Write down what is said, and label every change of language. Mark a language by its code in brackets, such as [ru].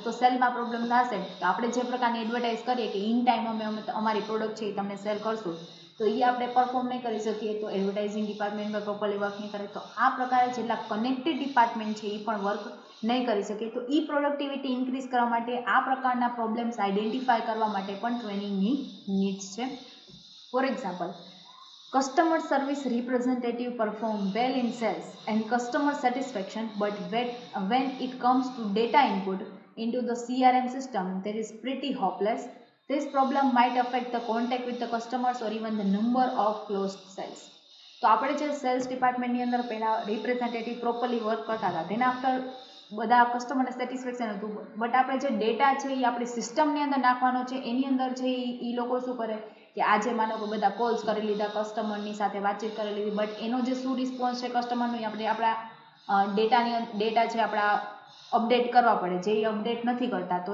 [gu] તો સેલમાં પ્રોબ્લેમ થશે તો આપણે જે પ્રકારની એડવર્ટાઇઝ કરીએ કે ઇન ટાઈમ અમે અમારી પ્રોડક્ટ છે એ તમને સેલ કરશું, તો એ આપણે પરફોર્મ નહીં કરી શકીએ તો એડવર્ટાઇઝિંગ ડિપાર્ટમેન્ટમાં પ્રોપરલી વર્ક નહીં કરે તો આ પ્રકારે જેટલા કનેક્ટેડ ડિપાર્ટમેન્ટ છે એ પણ વર્ક નહીં કરી શકે. તો એ પ્રોડક્ટિવિટી ઇન્ક્રીઝ કરવા માટે આ પ્રકારના પ્રોબ્લેમ્સ આઈડેન્ટિફાય કરવા માટે પણ ટ્રેનિંગની નીડ્સ છે. [en] For example, customer service representative perform well in sales and customer satisfaction, but when it comes to data input into the CRM system, that is pretty hopeless. This problem might affect the contact with the customers or even the number of closed sales. [gu] તો આપણે જે cells ડિપાર્ટમેન્ટની અંદર પહેલાં representative properly work કરતા હતા તેના after બધા કસ્ટમરને સેટિસ્ફેક્શન હતું, બટ આપણે જે ડેટા છે એ આપણી સિસ્ટમની અંદર નાખવાનો છે એની અંદર છે એ લોકો શું કરે કે આજે માનો કે બધા કોલ્સ કરી લીધા, કસ્ટમરની સાથે વાતચીત કરી લીધી, બટ એનો જે શું રિસ્પોન્સ છે કસ્ટમરનો એ આપણે આપણા ડેટા છે આપણા અપડેટ કરવા પડે, જે એ અપડેટ નથી કરતા.